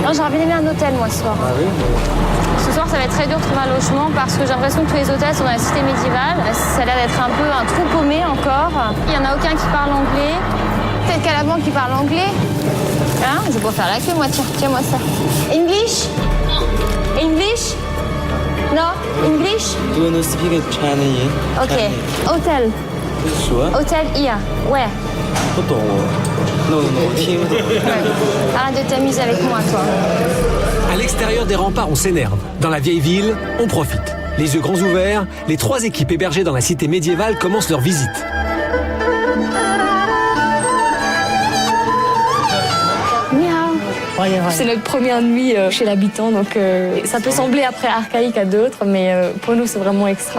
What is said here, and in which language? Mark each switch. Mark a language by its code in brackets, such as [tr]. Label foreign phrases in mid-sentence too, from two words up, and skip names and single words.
[fr] Non, j'aurais bien aimé un hôtel, moi, ce soir. Ah oui, Ce soir, ça va être très dur de trouver un logement parce que j'ai l'impression que tous les hôtels sont dans la cité médiévale. Ça a l'air d'être un peu un trou paumé encore. Il n'y en a aucun qui parle anglais. Peut-être qu'à la banque, ils parlent anglais. Hein? Je vais pas faire la queue, moi. Tiens-moi ça. [en] English? English? No? English? Do you speak Chinese? [fr] Ok. Hôtel. [en] Sure. Hôtel here. Where? [zh] 不懂我。Non,听不懂。 [fr] Arrête de t'amuser avec moi, toi. À l'extérieur des remparts, on s'énerve. Dans la vieille ville, on profite. Les yeux grands ouverts, les 3 équipes hébergées dans la cité médiévale commencent leur visite. C'est notre première nuit chez l'habitant, donc ça peut sembler après archaïque à d'autres, mais pour nous c'est vraiment extra.